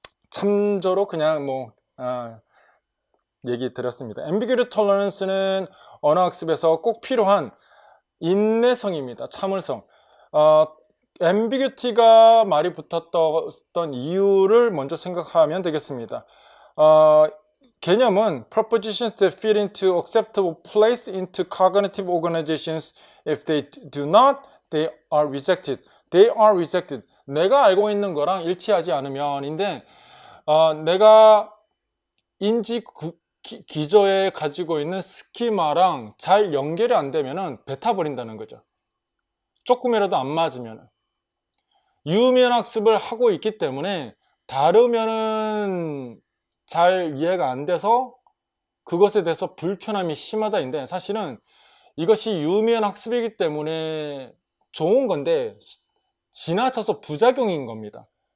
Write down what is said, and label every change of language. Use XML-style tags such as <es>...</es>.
<ko>참조로 그냥 얘기 드렸습니다. Ambiguity Tolerance는 언어학습에서 꼭 필요한 인내성입니다. 참을성. Ambiguity가 말이 붙었던 이유를 먼저 생각하면 되겠습니다. 개념은</ko> <en>propositions that fit into acceptable place into cognitive organizations. If they do not, they are rejected. They are rejected.</en> <ko>내가 알고 있는 거랑 일치하지 않으면인데, 내가 인지 기저에 가지고 있는 스키마랑 잘 연결이 안 되면은 뱉어버린다는 거죠. 조금이라도 안 맞으면. 유의미한 학습을 하고 있기 때문에 다르면은 잘 이해가 안 돼서 그것에 대해서 불편함이 심하다인데, 사실은 이것이 유의미한 학습이기 때문에 좋은 건데 지나쳐서 부작용인 겁니다.</ko>